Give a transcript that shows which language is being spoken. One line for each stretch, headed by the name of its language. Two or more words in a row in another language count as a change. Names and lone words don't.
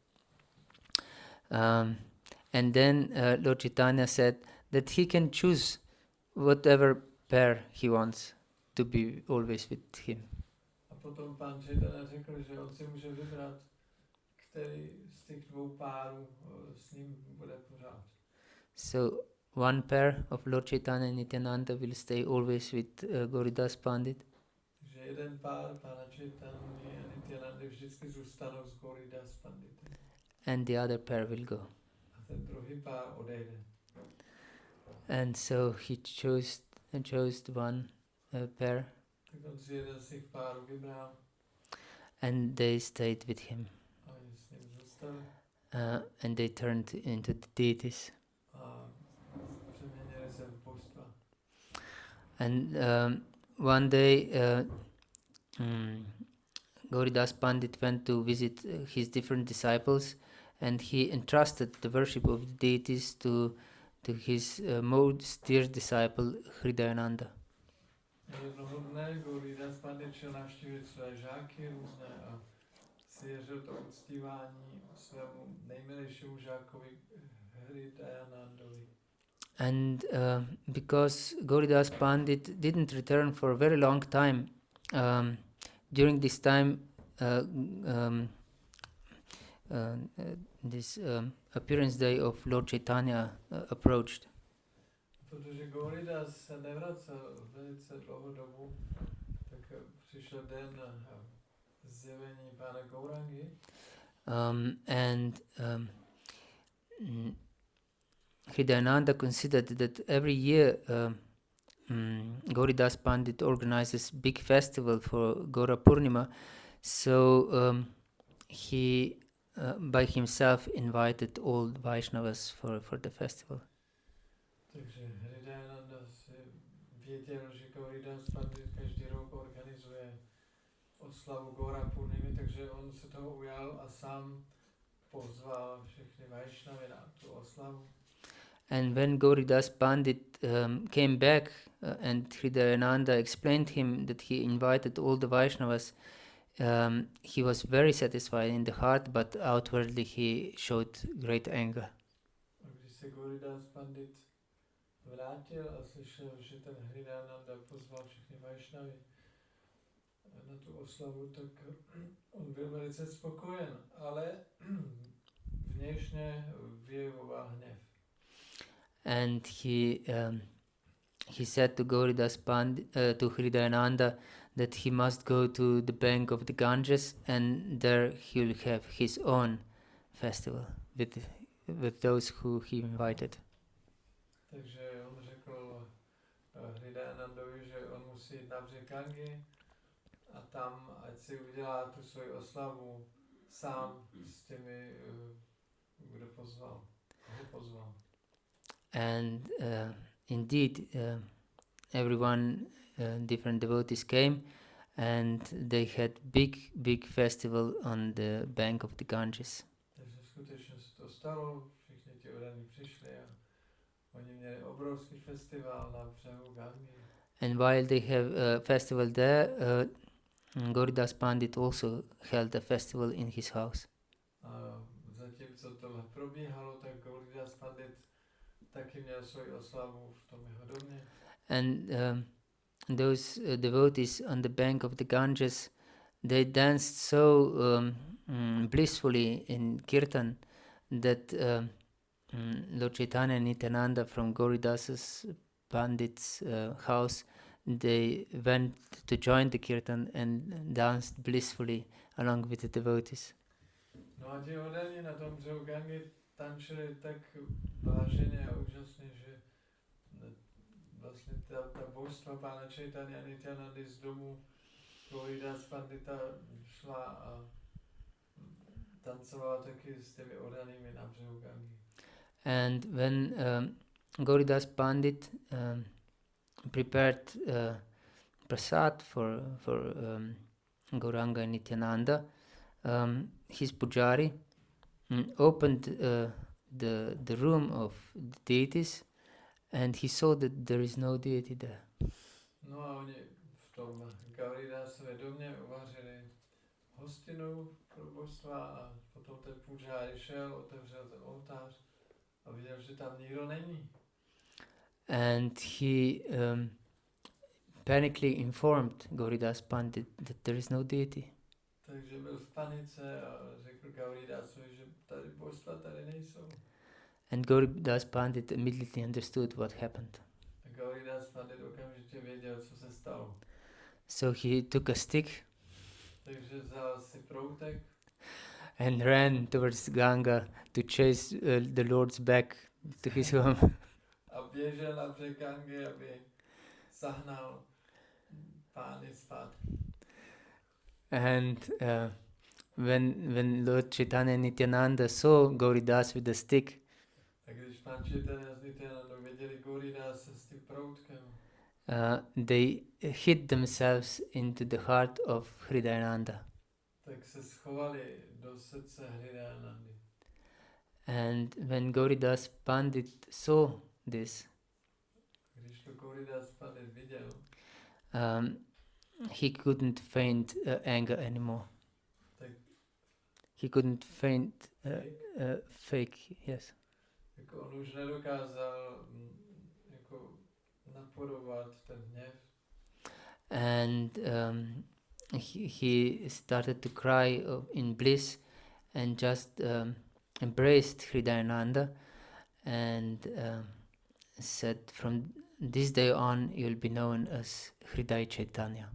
English: And then Lord Chaitanya said that he can choose whatever pair he wants to be always with him.
Czech: A potom pán Chaitanya řekl, že on si může vybrat, který z těch 2 párů s ním bude pořád.
English: So one pair of Lord Chaitanya and Nityananda will stay always with Gauridas Pandit.
Czech: Takže jeden pár pána Chaitanya a Nityanandy vždycky zůstanou s Gauridas Panditem.
English: And the other pair will go.
Czech: A ten druhý pár odejde.
English: And so he chose one pair,
Czech: Tak on si jeden z těch párů vybral
English: and they stayed with him.
Czech: a oni s ním zůstali
English: And they turned into the deities.
Czech: a přeměnili se v božstva.
English: And one day Gauridas Pandit went to visit his different disciples, and he entrusted the worship of the deities to his most dear disciple Hridayananda.
Czech: Jednoho dne Gauridas Pandit šel navštívit své žáky různé a svěřil to uctívání svému nejmilejšímu žákovi Hridayanandovi.
English: And because Gauridas Pandit didn't return for a very long time, during this time this appearance day of Lord Chaitanya approached.
Czech: Protože Gauridas se nevracel velice dlouhou dobu, tak přišel den zjevení pána Gaurangy.
English: Hridayananda considered that every year Gauridas Pandit organizes big festival for Gaura Purnima, so he by himself invited all Vaishnavas for the festival.
Czech: Takže Hridayananda si věděl, že Gauridas Pandit každý rok organizuje oslavu Gaura Purnimy, takže on se toho ujal a sám pozval všechny Vaishnavy na tu oslavu.
English: And when Gauridas Pandit came back and Hridayananda explained him that he invited all the Vaishnavas, he was very satisfied in the heart, but outwardly he showed great anger.
Czech: A když se Gauridas Pandit vrátil a slyšel, že ten Hridayananda pozval všechny Vaishnavy na tu oslavu, tak on byl velice spokojen, ale vnějšně vyjevoval hněv.
English: And he said to Gauridas Pandit, to Hridayananda, that he must go to the bank of the Ganges, and there he will have his own festival with those who he invited.
Czech: Takže on řekl Hridayanandovi, že on musí jít na břeh Gangy a tam, ať si udělá tu svoji oslavu sám s těmi, kdo pozval, koho pozval.
English: And indeed, everyone, different devotees came, and they had big festival on the bank of the Ganges.
Czech: Takže skutečně se to stalo, všichni ti odaní přišli a oni měli obrovský festival na břehu Gangy.
English: And while they have a festival there, Gauridas Pandit also held a festival in his house.
Czech: A zatímco tohle probíhalo, tak Gauridas Pandit taky měl svoji oslavu v tom jeho domě.
English: And those devotees on the bank of the Ganges, they danced so blissfully in kirtan that Lord Chaitanya and Nityananda from Gauridasa's Pandit's house, they went to join the kirtan and danced blissfully along with the devotees.
Czech: No a ti odani na tom břehu Gangy tančili tak váženě a úžasně, že vlastně ta božstva pána Chaitanya Nityanandy z domu Gauridas Pandita šla a tancovala taky s těmi odanými na břehu Gangy.
English: And when Gauridas Pandit prepared prasad for Gauranga and Nityananda, his pujari opened the room of the deities, and he saw that there is no deity there.
Czech: No a oni v tom Gauridasově domě uvařili hostinu pro božstva a potom ten pujari šel, otevřel ten oltář a viděl, že tam nikdo není.
English: And he panically informed Gauridas Pandit that there is no deity.
Czech: Takže byl v panice a řekl Gauridasovi, že tady božstva tady nejsou.
English: And Gauridas Pandit immediately understood what happened.
Czech: A Gauridas Pandit okamžitě věděl, co se stalo.
English: So he took a stick
Czech: Takže vzal si proutek
English: and ran towards Ganga to chase the Lord's back to his home.
Czech: a běžel na břeh Gangy, aby zahnal pány zpátky.
English: And when Lord Chaitanya and Nityananda saw Gauridas with the stick,
Czech: Tak když pán Chaitanya s Nityanandou viděli Gauridase s tím proutkem,
English: they hid themselves into the heart of Hridayananda.
Czech: tak se schovali do srdce Hridayanandy.
English: And when Gauridas Pandit saw this,
Czech: Když to Gauridas Pandit viděl,
English: he couldn't feign anger anymore.
Czech: tak
English: He couldn't feign fake, yes.
Czech: jako on už nedokázal jako napodobovat ten hněv.
English: And he started to cry in bliss and just embraced Hridayananda and said, from this day on you'll be known as Hriday Chaitanya.